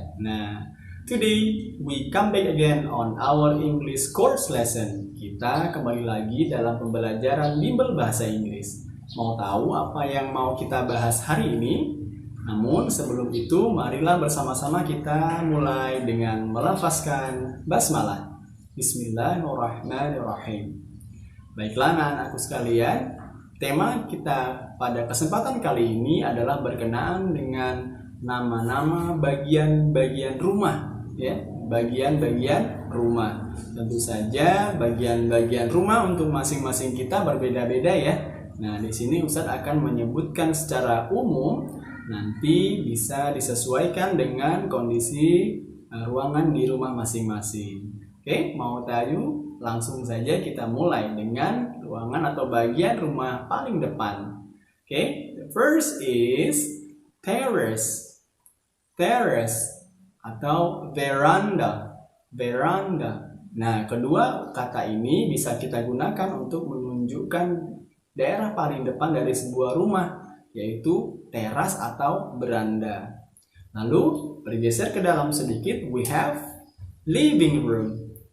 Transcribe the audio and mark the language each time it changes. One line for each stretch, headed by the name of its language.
English: Nah, today we come back again on our English course lesson.
Indonesian: Kita kembali lagi dalam pembelajaran bimbel bahasa Inggris. Mau tahu apa yang mau kita bahas hari ini? Namun sebelum itu, marilah bersama-sama kita mulai dengan melafazkan basmalah. Bismillahirrahmanirrahim. Baiklah anak-anakku sekalian, tema kita pada kesempatan kali ini adalah berkenaan dengan nama-nama bagian-bagian rumah, ya, bagian-bagian rumah. Tentu saja bagian-bagian rumah untuk masing-masing kita berbeda-beda ya. Nah, di sini Ustadz akan menyebutkan secara umum, nanti bisa disesuaikan dengan kondisi ruangan di rumah masing-masing. Oke, mau tahu? Langsung saja kita mulai dengan ruangan atau bagian rumah paling depan.
English: Oke, the first is terrace.
Indonesian: Terrace atau veranda. Veranda. Nah, kedua kata ini bisa kita gunakan untuk menunjukkan daerah paling depan dari sebuah rumah, yaitu teras atau beranda. Lalu bergeser ke dalam sedikit,
English: we have living room.